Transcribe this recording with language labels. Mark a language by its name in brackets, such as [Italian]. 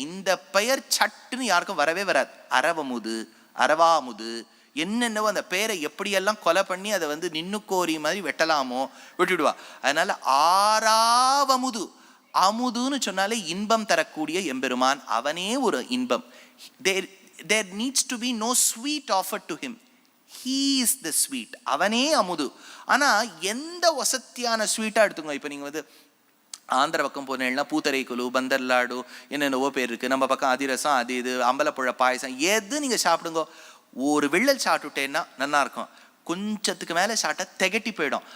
[Tamil] இந்த பெயர் சட்டுன்னு யாருக்கும் வரவே வராது. அரவமுது, அரவாமுது, என்னென்னவோ அந்த பேரை எப்படியெல்லாம் கொலை பண்ணி அதை நின்னுக்கோரி மாதிரி வெட்டலாமோ விட்டுடுவா. அதனால ஆறாவமுது, அமுதுன்னு சொன்னாலே இன்பம் தரக்கூடிய எம்பெருமான், அவனே ஒரு இன்பம். [English] There needs to be no sweet offered to him. He is the sweet. [Tamil] அவனே அமுது. ஆனா எந்த வசத்தியான ஸ்வீட்டா எடுத்துங்க. இப்ப நீங்க ஆந்திர பக்கம் போனேன்னா பூத்தரைக்குழு, பந்தர்லாடு, என்னென்னவோ பேர் இருக்கு. நம்ம பக்கம் அதிரசம், அது இது, அம்பலப்புழ பாயசம், எது நீங்க சாப்பிடுங்க. ஒரு விள்ளல் சாப்பிட்டுட்டேன்னா நல்லா இருக்கும். கொஞ்சத்துக்கு மேலே சாப்பிட்டா திகட்டி போயிடும்.